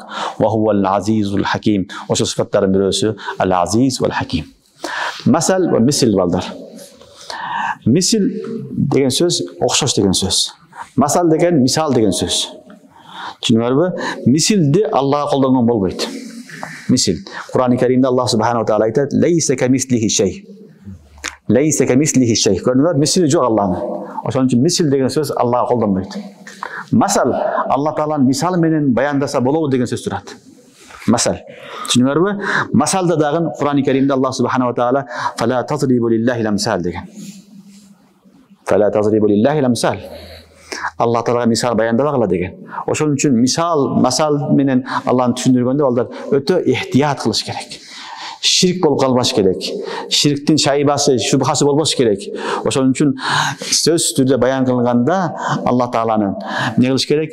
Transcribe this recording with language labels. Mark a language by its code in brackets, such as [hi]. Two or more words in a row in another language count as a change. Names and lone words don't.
[ar] وهو العزيز الحكيم. [ky] Ошо сыфаттардын бириси [ar] العزيز والحكيم. [ky] Масал ве мисил балдар. Мисил деген сөз окшош деген сөз. Масал деген мисал деген сөз. Түшүнүңөрбү? Мисилди Аллага колдонгон болбойт. Мисил. Кур'ан-ы Каримде Аллах [ar] سبحانه تعالى [ky] айтат: [ar] "ليس كمثله شيء". ليس كمثله شيء. [ky] Көрдүңөр, мисили жок Алланын. Ошон үчүн мисил деген сөз Аллага колдонбойт. Масал, Алла тааланын мисалы менен баяндаса болобу деген сөз турат. Масал. Түшүнүңөрбү? Масалда дагы Кур'ан-ы Каримде Аллах [ar] سبحانه تعالى "فلا تضربوا لله الأمثال" [ky] деген. [ar] فلا تضربوا لله الأمثال. [ky] Алла таалага мисал баяндабагыла деген. Ошон үчүн масал менен Алланы түшүндүргөндө балдар өтө ихтият кылыш керек. Ширк болуп калбаш керек. Ширктин шайбасы, шубхасы болбош керек. Ошон үчүн сөз түрдө баян кылганда Алла тааланын не кылыш керек?